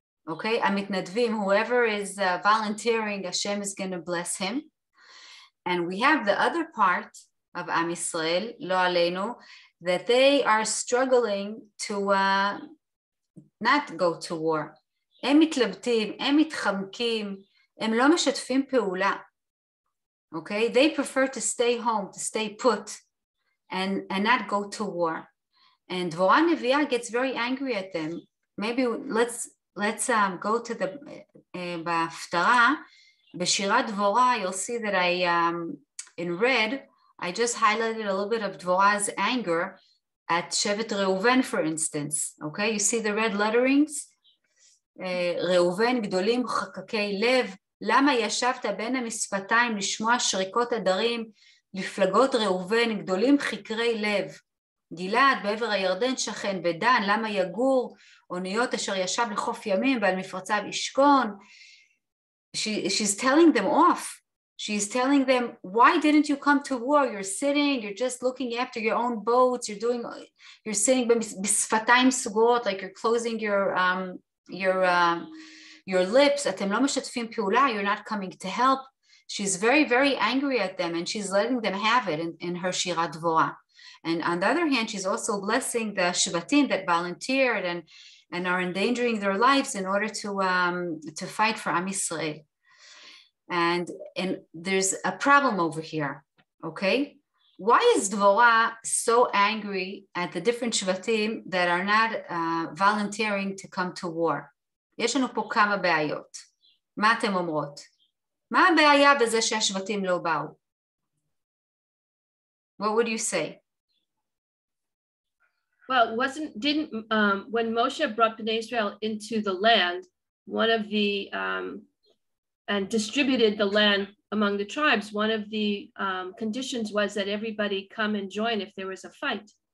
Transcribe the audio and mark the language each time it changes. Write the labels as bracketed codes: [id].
[en] Okay, המתנדבים, whoever is volunteering, Hashem is going to bless him. And we have the other part of Am Yisrael, [he] lo aleinu, [en] that they are struggling to not go to war. [he] הם מתלבטים, הם מתחמקים, הם לא משתפים פעולה. [en] Okay, they prefer to stay home, to stay put, and not go to war. And Dvorah Neviah gets very angry at them. Maybe let's go to the [he] בהפטרה, בשירת דבורה, [en] you'll see that in red, I just highlighted a little bit of Dvorah's anger at Shevet Reuven, for instance. Okay, you see the red letterings? [he] ראובן גדולים חככי לב, למה ישבת בין המשפתיים לשמוע שריקות הדרים, לפלגות ראובן גדולים חקרי לב, גלעד בעבר הירדן שכן ודן, למה יגור, אוניות אשר ישב לחוף ימים ועל מפרציו ישכון. [en] She's telling them off. She's telling them, why didn't you come to war? You're sitting, you're just looking after your own boats, you're sitting [he] בשפתיים סגורות, [en] like you're closing your lips, [he] אתם לא משתפים פעולה, [en] you're not coming to help. She's very, very angry at them, and she's letting them have it in her שירת דבורה. And on the other hand, she's also blessing the Shvatim that volunteered and are endangering their lives in order to fight for Am Yisrael. And there's a problem over here, okay? Why is Dvorah so angry at the different Shvatim that are not volunteering to come to war? [he] יש לנו פה כמה בעיות. מה אתם אומרות? מה הבעיה בזה שהשבטים לא באו? [en] What would you say? Well, when Moshe brought Bnei Israel into the land, one of the, and distributed the land among the tribes, one of the conditions was that everybody come and join if there was a fight.